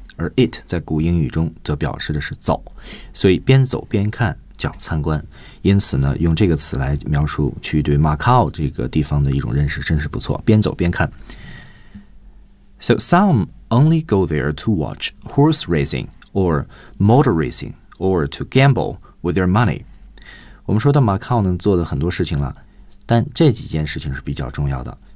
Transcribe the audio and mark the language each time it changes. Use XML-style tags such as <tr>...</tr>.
<zh>而 it 在古英语中则表示的是走，所以边走边看叫参观。因此呢，用这个词来描述去对 Macau 这个地方的一种认识，真是不错。边走边看。</zh> <en>So some only go there to watch horse racing or motor racing or to gamble with their money.</en> <zh>我们说到 Macau 呢，做的很多事情了，但这几件事情是比较重要的。</zh>